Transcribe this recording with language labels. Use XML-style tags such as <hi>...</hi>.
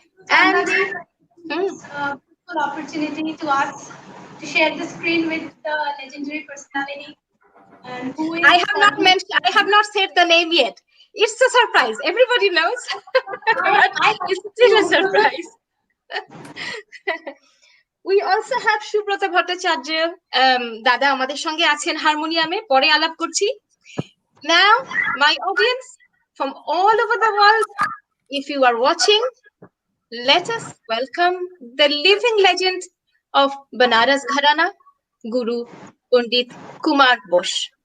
<en>And a beautiful opportunity to us to share the screen with the legendary personality. And who is I have not said the name yet. It's a surprise. Everybody knows. It's still a surprise. We also have Subrata Bhattacharya.</en> <bn>Dada আমাদের সঙ্গে আছেন হারমোনিয়ামে, পরে আলাপ করছি.</bn> <en>Now, my audience from all over the world, if you are watching, let us welcome the living legend of Banaras Gharana, Guru Pandit Kumar Bose.</en>